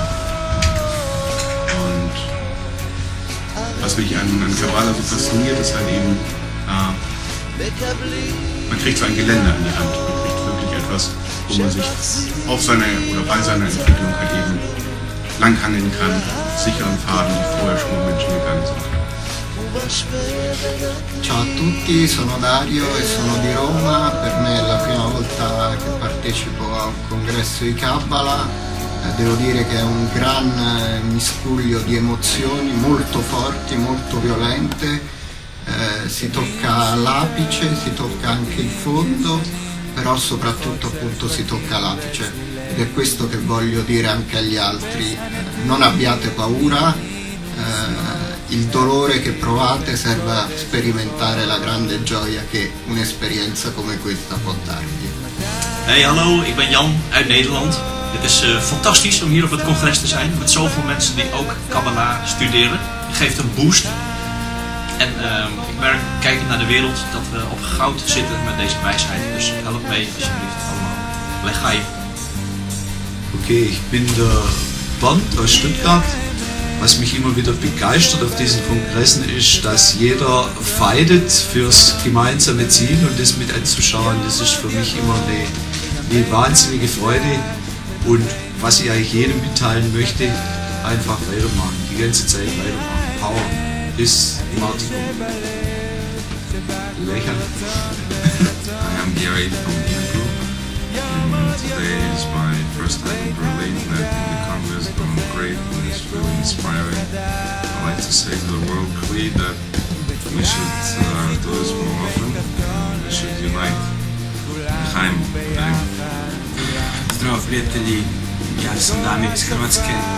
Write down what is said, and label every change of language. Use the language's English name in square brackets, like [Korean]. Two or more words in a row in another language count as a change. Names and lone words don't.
[German] Und was mich an Kabbalah so fasziniert, ist halt eben, man kriegt so ein Geländer in die Hand. Man kriegt wirklich etwas, wo man sich auf seiner oder bei seiner Entwicklung halt eben langhangeln kann, sicheren Pfaden, die vorher schon mal Menschen gegangen sind. [Italian] Ciao a tutti, sono Dario e sono di Roma. Per me è la prima volta che partecipo a un congresso di Kabbalah. Devo dire che è un gran miscuglio di emozioni molto forti, molto violente. Si tocca l'apice, si tocca anche il fondo, però soprattutto appunto si tocca l'apice. Ed è questo che voglio dire anche agli altri. Non abbiate paura. Il dolore che provate serve a sperimentare la grande gioia che un'esperienza come questa può darvi. [Dutch] Hey, hallo, ik ben Jan uit Nederland. Het is fantastisch om hier op het congres te zijn met zoveel mensen die ook Kabbalah studeren. Het geeft een boost. En ik merk, kijkend naar de wereld, dat we op goud zitten met deze wijsheid. Dus help mee alsjeblieft allemaal. Lechaim. [German] Okay, ich bin der Bernd aus Stuttgart. Was mich immer wieder begeistert auf diesen Kongressen ist, dass jeder fightet fürs gemeinsame Ziel und das mit anzuschauen, das ist für mich immer eine wahnsinnige Freude. Und was ich eigentlich jedem mitteilen möchte, einfach weitermachen, die ganze Zeit weitermachen. Power ist Martin. Lächeln. [English] I am Gary from the group, and today is my first time in Berlin. I think the Congress is going great and it's really inspiring. I like to say to the world clearly that we should do this more often. We should unite. Lechaim. [Croatian] Zdravo prijatelji, ja sam Damir iz Hrvatske.